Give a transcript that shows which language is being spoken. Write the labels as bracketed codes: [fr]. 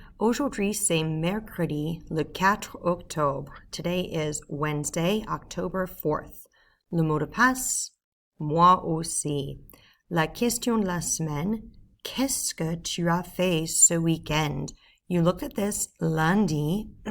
[fr] Aujourd'hui c'est mercredi, le 4 octobre. [en] Today is Wednesday, October 4th. [fr] Le mot de passe, moi aussi. La question de la semaine, qu'est-ce que tu as fait ce week-end? [en] You looked at this lundi.